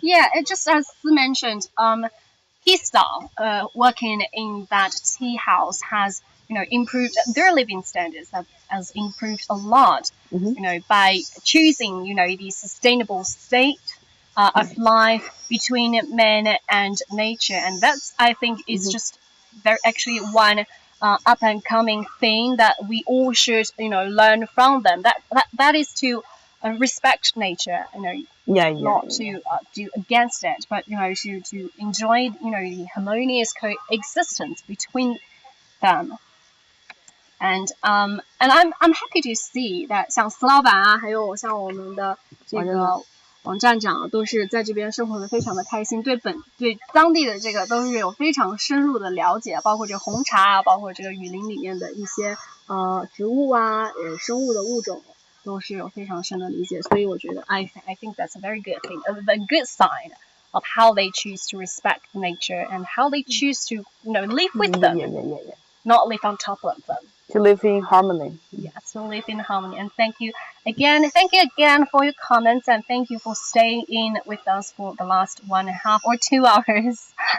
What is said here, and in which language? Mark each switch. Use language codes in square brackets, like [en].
[en] Yeah, it just as mentioned, his staff working in that tea house has improved their living standards, has improved a lot, by choosing the sustainable state of life between man and nature, and that's I think is just very actually one up and coming thing that we all should learn from them. That is to respect nature, not to do against it, but to enjoy the harmonious coexistence between them. And I'm happy to see that [zh] 像司老板啊，还有像我们的这个王站长都是在这边生活的非常的开心，对当地的这个都是有非常深入的了解，包括这个红茶啊，包括这个雨林里面的一些植物啊，生物的物种。都是有非常深的理解，所以我觉得 [en] I think that's a very good thing, a good sign of how they choose to respect nature and how they choose to live with them, not live on top of them. To live in harmony. Yes, to live in harmony. And thank you again for your comments, and thank you for staying in with us for the last 1.5 or 2 hours.